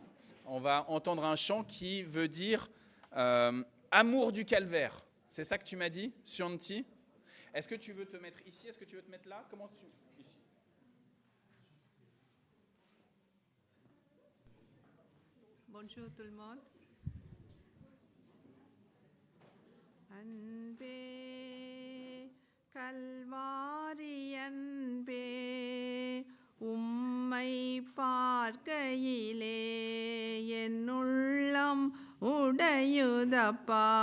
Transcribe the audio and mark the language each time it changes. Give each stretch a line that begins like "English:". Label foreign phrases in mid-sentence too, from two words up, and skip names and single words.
French: On va entendre un chant qui veut dire amour du calvaire. C'est ça que tu m'as dit, Scianti? Est-ce que tu veux te mettre ici? Est-ce que tu veux te mettre là? Comment tu... Ici. Bonjour tout le monde.
Tamil: Anbe கல்வாரி அன்பே உம்மை பார்க்கையிலே என் உள்ளம் உடையுதப்பா